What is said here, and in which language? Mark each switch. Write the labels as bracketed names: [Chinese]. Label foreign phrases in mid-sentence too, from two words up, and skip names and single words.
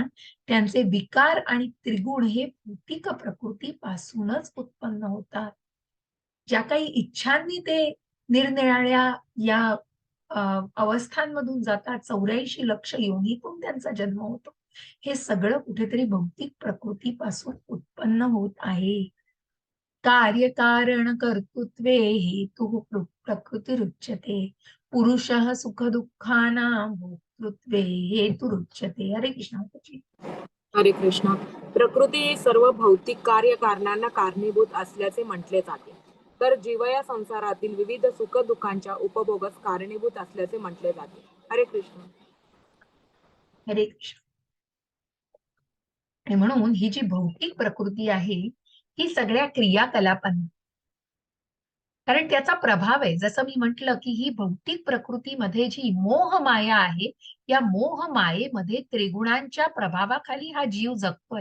[Marathi] त्यांचे विकार आणि त्रिगुण हे भौतिक प्रकृतीपासूनच उत्पन्न होतात. ज्या काही इच्छांनी ते निरनिराळ्या या अवस्थांमधून जातात, 84 लक्ष योनीतून त्यांचा जन्म होतो. हे सगळं कुठेतरी भौतिक प्रकृतीपासून उत्पन्न होत आहे. [Sanskrit] कार्यकारण कर्तृत्वे हेतु प्रकृतिरुच्यते. पुरुषः सुख दुःखानां भोक्तृत्वे हेतुरुच्यते. [Marathi] हरे कृष्ण माताजी. हरे कृष्णा. प्रकृती ही सर्व भौतिक कार्यकारणांना कारणीभूत असल्याचे म्हटले जाते. तर जीव या संसारातील विविध सुख दुःखांच्या उपभोगास कारणीभूत असल्याचे म्हटले जाते. हरे कृष्ण. हरे कृष्ण. आणि म्हणून ही जी भौतिक प्रकृती आहे, ही सगळ्या क्रियाकलापांना, कारण त्याचा प्रभाव आहे. जसं मी म्हंटल की ही भौतिक प्रकृतीमध्ये जी मोहमाया आहे, या मोहमायेमध्ये त्रिगुणांच्या प्रभावाखाली हा जीव जगतोय.